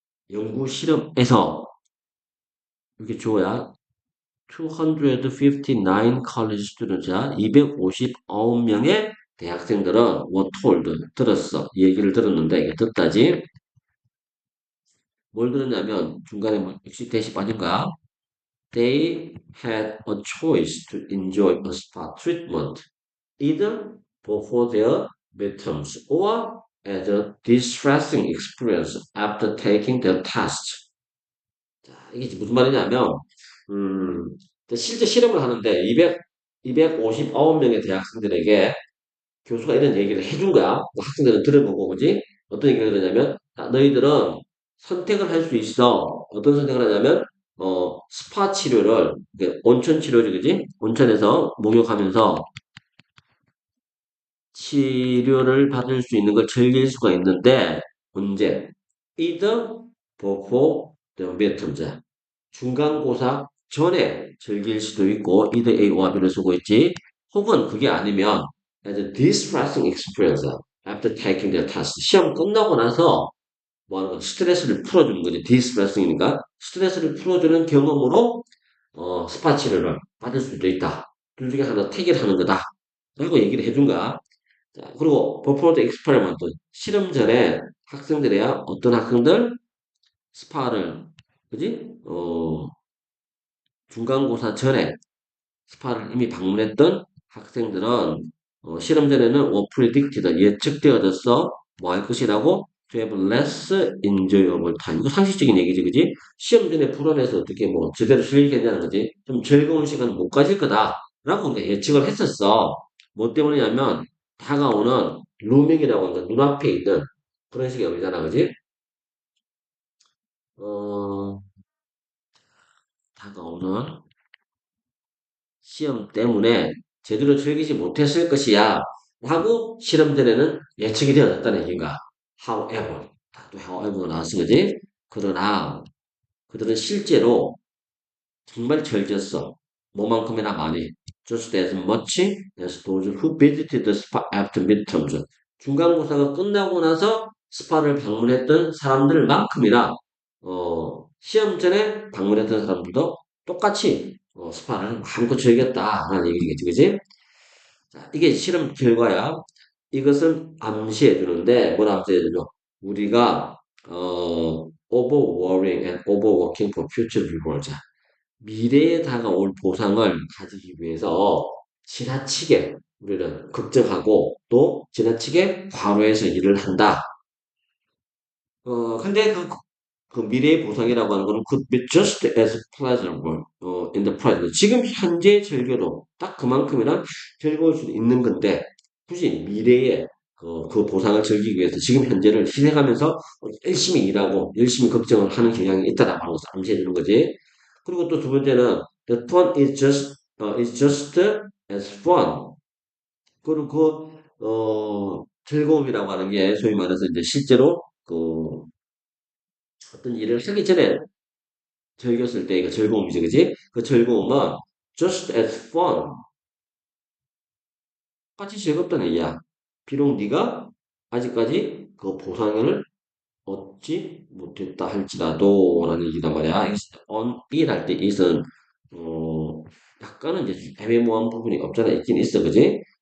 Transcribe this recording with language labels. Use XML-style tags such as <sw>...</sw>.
<ko>연구 실험에서 이게 주어야 259</ko> <en>college students</en> <ko>야 259명의 대학생들은</ko> <en>were told</en> <ko>들었어. 이 얘기를 들었는데 이게 듣다지. 뭘 들었냐면 중간에 뭐 역시 대시 빠진 거야.</ko> <en>They had a choice to enjoy a spa treatment either before their midterms or as a distressing experience after taking their test.</en> <ko>자, 이게 무슨 말이냐면, 음, 실제 실험을 하는데 259명의 대학생들에게 교수가 이런 얘기를 해준 거야. 뭐 학생들은 들어보고, 그지? 어떤 얘기를 하냐면, 너희들은 선택을 할 수 있어. 어떤 선택을 하냐면, 스파 치료를, 온천 치료지, 그지? 온천에서 목욕하면서 치료를 받을 수 있는 걸 즐길 수가 있는데, 언제?</ko> <en>either before the midterms.</en> <ko>중간고사 전에 즐길 수도 있고,</ko> <en>either A or B</en> <ko>를 쓰고 있지.</ko> <en>혹은 그게 아니면, as a distressing experience after taking the test.</en> <ko>시험 끝나고 나서 뭐 하는 거, 스트레스를 풀어주는 거지. 디스트레스이니까 스트레스를 풀어주는 경험으로 스파 치료를 받을 수도 있다. 둘 중에 하나 택일 하는 거다. 라고 얘기를 해준 거야. 자, 그리고</ko> <en>before the experiment</en> <ko>실험 전에 학생들이야 어떤 학생들 스파를 그지? 중간고사 전에 스파를 이미 방문했던 학생들은 실험 전에는</ko> <en>were predicted</en> <ko>예측되어졌어. 뭐 할 것이라고?</ko> <en>to have less enjoyable time.</en> <ko>이거 상식적인 얘기지, 그지? 시험 전에 불안해서 어떻게 뭐 제대로 즐기겠냐는 거지. 좀 즐거운 시간을 못 가질 거다. 라고 우리가 예측을 했었어. 뭐 때문이냐면 다가오는 루밍이라고 하는 눈앞에 있는 그런 식의 의미잖아, 그지? 어, 다가오는 시험 때문에 제대로 즐기지 못했을 것이야. 하고 실험 전에는 예측이 되어졌다는 얘기인가. However, 또 however 나왔은 거지. 그러나 그들은 실제로 정말 즐겼어. 뭐만큼이나 많이.</ko> <en>Just as much as those who visited the spa after midterms.</en> <ko>중간고사가 끝나고 나서 스파를 방문했던 사람들만큼이나 시험 전에 방문했던 사람들도 똑같이 스파를 마음껏 즐겼다라는 얘기겠지, 그지? 자, 이게 실험 결과야. 이것은 암시해 주는데 뭐라 암시해 주죠? 우리가</ko> <en>overworrying and overworking for future rewards.</en> <ko>미래에 다가올 보상을 가지기 위해서 지나치게 우리는 걱정하고 또 지나치게 과로해서 일을 한다. 근데 그 미래의 보상이라고 하는 거는</ko> <en>could be just as pleasurable in the present.</en> <ko>지금 현재 즐겨도 딱 그만큼이나 즐거울 수도 있는 건데 굳이 미래에 그 보상을 즐기기 위해서 지금 현재를 희생하면서 열심히 일하고 열심히 걱정을 하는 경향이 있다라고 하는 것을 암시해 주는 거지. 그리고 또 두 번째는</ko> <en>the fun is just as fun.</en> <ko>그리고 즐거움이라고 하는 게 소위 말해서 이제 실제로 어떤 일을 하기 전에 즐겼을 때 이거 즐거움이지, 그지? 그 즐거움은</ko> <en>just as fun.</en> <ko>똑같이 즐겁다는 얘기야. 비록 네가 아직까지 그 보상을 얻지 못했다 할지라도 라는 얘기단 말이야.</ko> <en>on it</en> <ko>할 때 it은 약간은 이제 애매모호한 부분이 없잖아. 있긴 있어, 그지?</ko>